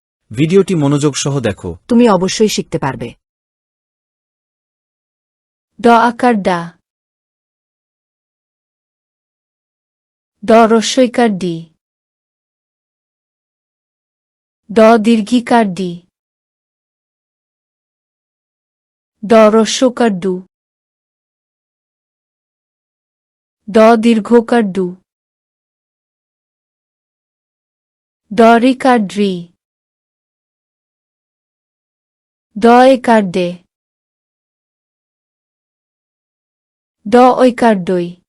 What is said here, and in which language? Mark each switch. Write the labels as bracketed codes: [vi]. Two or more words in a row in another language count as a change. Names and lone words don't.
[bn] ভিডিওটি মনোযোগ সহ দেখো। তুমি অবশ্যই শিখতে পারবে। ড আকার ডা, ড রস্বইকার ডি, ড দীর্ঘিকার ডি, ড রস্বকার ডু, ড দীর্ঘকার ডু, ড রিকার ড্রি, ড একার ডে, ড ঐকার ডই,